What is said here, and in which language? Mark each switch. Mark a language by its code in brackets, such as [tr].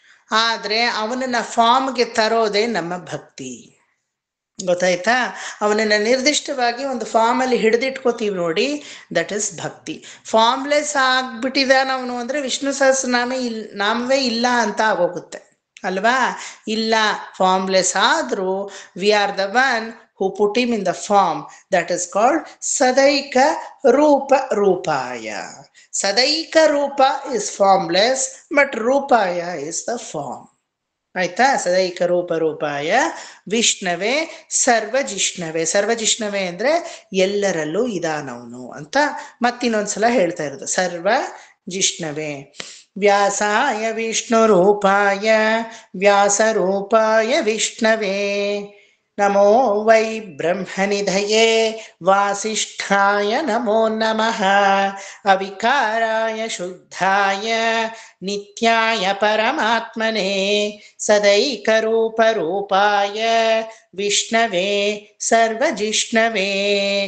[kn] ಆದ್ರೆ ಅವನನ್ನ ಫಾರ್ಮ್ಗೆ ತರೋದೇ ನಮ್ಮ ಭಕ್ತಿ. ಗೊತ್ತಾಯ್ತಾ? ಅವನನ್ನ ನಿರ್ದಿಷ್ಟವಾಗಿ ಒಂದು ಫಾರ್ಮಲ್ಲಿ ಹಿಡಿದಿಟ್ಕೋತೀವಿ ನೋಡಿ, [en] That is bhakti. [kn] ಫಾರ್ಮ್ಲೆಸ್ ಆಗ್ಬಿಟ್ಟಿದಾನ ಅವನು ಅಂದ್ರೆ ವಿಷ್ಣು ನಾಮವೇ ಇಲ್ಲ ಅಂತ ಆಗೋಗುತ್ತೆ ಅಲ್ವಾ? ಇಲ್ಲ, ಫಾರ್ಮ್ಲೆಸ್ ಆದ್ರೂ [en] We are the one who put him in the form, that is called Sadaika Rupa Rupaya. Sadaika Rupa is formless, but Rupaya is the form. [kn] ಆಯ್ತಾ? [sa] ಸದೈಕ ರೂಪ ರೂಪಾಯ ವಿಷ್ಣವೇ ಸರ್ವಜಿಷ್ಣವೇ. [kn] ಸರ್ವಜಿಷ್ಣವೇ ಅಂದ್ರೆ ಎಲ್ಲರಲ್ಲೂ ಇದಾನವನು ಅಂತ ಮತ್ತಿನ್ನೊಂದ್ಸಲ ಹೇಳ್ತಾ ಇರೋದು. [sa] ಸರ್ವ ಜಿಷ್ಣವೇ. ವ್ಯಾಸಾಯ ವಿಷ್ಣು ರೂಪಾಯ ವ್ಯಾಸ ರೂಪಾಯ ವಿಷ್ಣವೇ ನಮೋ ವೈ ಬ್ರಹ್ಮನಿಧಯೇ ವಾಸಿಷ್ಠಾಯ ನಮೋ ನಮಃ ಅವಿಕಾರಾಯ ಶುದ್ಧಾಯ ನಿತ್ಯಾಯ ಪರಮಾತ್ಮನೇ ಸದೈಕರೂಪ ರೂಪಾಯ ವಿಷ್ಣವೇ ಸರ್ವಜಿಷ್ಣವೇ.